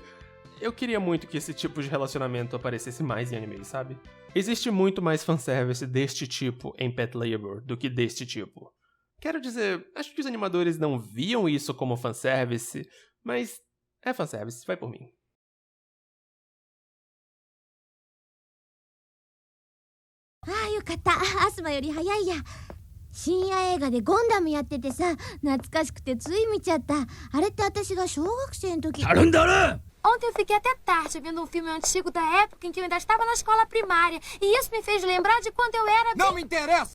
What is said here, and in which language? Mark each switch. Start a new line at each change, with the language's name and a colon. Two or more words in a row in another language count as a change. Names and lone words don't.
Portuguese: Eu queria muito que esse tipo de relacionamento aparecesse mais em anime, sabe? Existe muito mais fanservice deste tipo em Pet Labor do que deste tipo. Quero dizer, acho que os animadores não viam isso como fanservice, mas é fanservice, vai por mim.
Japanese: かった。アスマより早いや。深夜映画でゴンダムやっててさ、懐かしくてつい見ちゃった。あれって私が小学生の時。
Portuguese: Ontem eu fiquei até tarde vendo um filme antigo da época em que eu ainda estava na escola primária. E isso me fez lembrar de quando eu era... Não me interessa!